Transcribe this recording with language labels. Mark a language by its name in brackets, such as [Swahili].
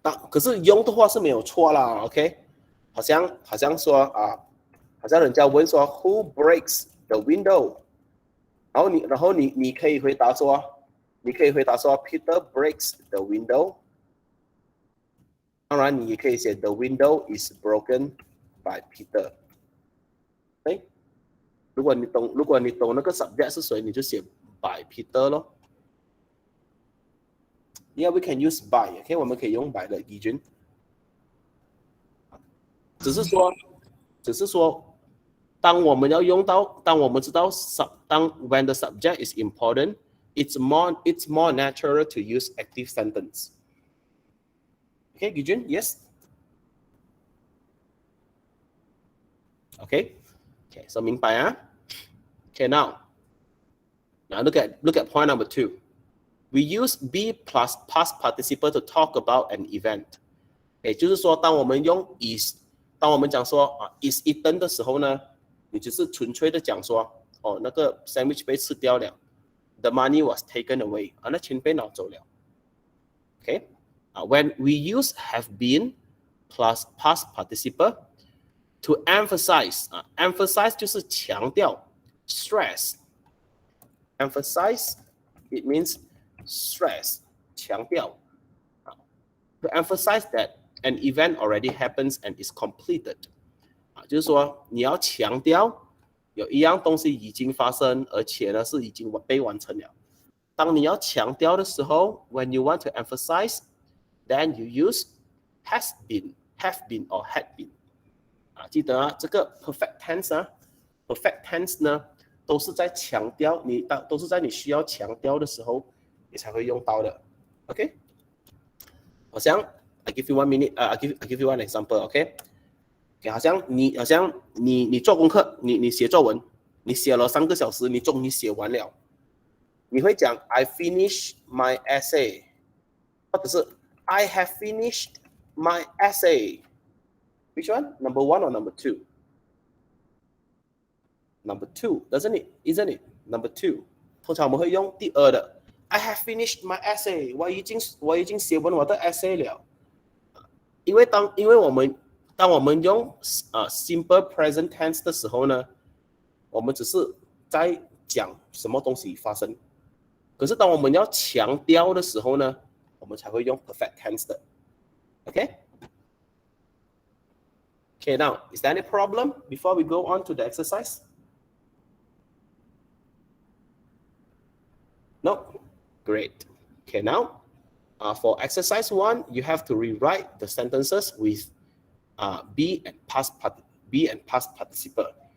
[Chinese] 可是用的话是没有错啦 ，OK？ 好像说好像人家问说 [English] Who breaks the window？ [Chinese] 然后你可以回答说 Peter [English] breaks the window。 [Chinese] 当然，你也可以写 [English] The window is broken by Peter。 [Chinese] 如果你懂那个 subject 是谁，你就写 [English] by Peter [Chinese] 咯。 [English] Yeah, we can use by. [Chinese] OK， 我们可以用 by 的依据。只是说，当我们知道 [English] when the subject is important, it's more natural to use active sentence. Okay, Gijun, yes. Okay, so [Chinese] 明白啊 [English] ？Okay, now look at point number 2. We use be plus past participle to talk about an event. [Chinese] 就是说，当我们讲说 [English] is eaten [Chinese] 的时候呢，你只是纯粹的讲说，那个 sandwich 被吃掉了 ， [English] the money was taken away， [Chinese] 那钱被拿走了。 [English] Okay. When we use have been plus past participle to emphasize, emphasize [Chinese] 就是强调 [English] stress. Emphasize it means stress [Chinese] 强调 [English] to emphasize that an event already happens and is completed. [Chinese] 就是说你要强调有一样东西已经发生，而且呢是已经被完成了。当你要强调的时候 [English] ，when you want to emphasize。Then you use has been, have been, or had been. [Chinese] 记得这个 perfect tense perfect tense 呢，都是在强调都是在你需要强调的时候，你才会用到的。 [English] OK？ [Chinese] 好像 [English] I give you 1 minute. I give you one example. OK？ [Chinese] 好像你做功课，你写作文，你写了3个小时，你终于写完了，你会讲 [English] I finished my essay， [Chinese] 或者是 [English] I have finished my essay. Which one? Number 1 or number 2? Number 2, isn't it? Number 2. [Chinese] 通常我们会用第二的 [English] I have finished my essay. [Chinese] 我已经写完我的 essay 了。因为当我们用simple present tense 的时候呢，我们只是在讲什么东西发生。可是当我们要强调的时候呢，我们才会用 perfect tense 的。 [English] Okay? Okay, now, is there any problem before we go on to the exercise? No? Great. Okay, now, for exercise 1, you have to rewrite the sentences with be and past participle.